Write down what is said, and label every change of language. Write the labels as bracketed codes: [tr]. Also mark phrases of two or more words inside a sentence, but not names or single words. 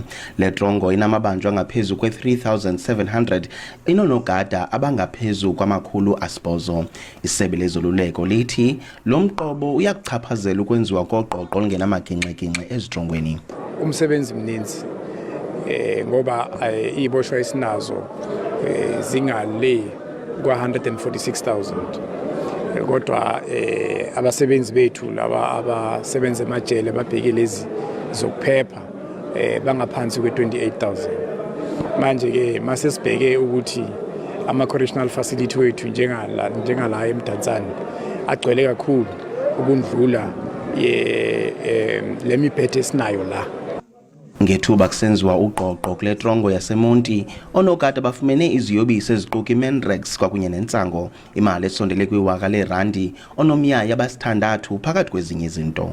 [xh] Le drongo inamabanjwa angaphezu kwe-3,700 inonogada abangaphezu kwama-800. Isebe lezoluleko lithi lo mqobo uyakuchaphazela ukwenziwa koqoqo olungenamagingxigingxi ezidrongweni. Umsebenzi mninzi ngoba iiboshwa esinazo zingale kwa-146,000. [zu] Kodwa abasebenzi bethu laba abasebenza emajele babheke lezi zokuphepha bangaphansi kwe-28,000. Manje ke mase sibheke ukuthi ama- [en] correctional facility [zu] wethu njengala eMdantsane agcwele kakhulu ukundlula le mibhede esinayo la. [xh] Ngethuba kusenziwa uqoqo kule drongo yaseMonti, onogada bafumene iziyobisi eziquka iMenrex kwakunye nentsango, imali esondele kwi-R1,000 onomyayi abasithandathu phakathi kwezinye izinto.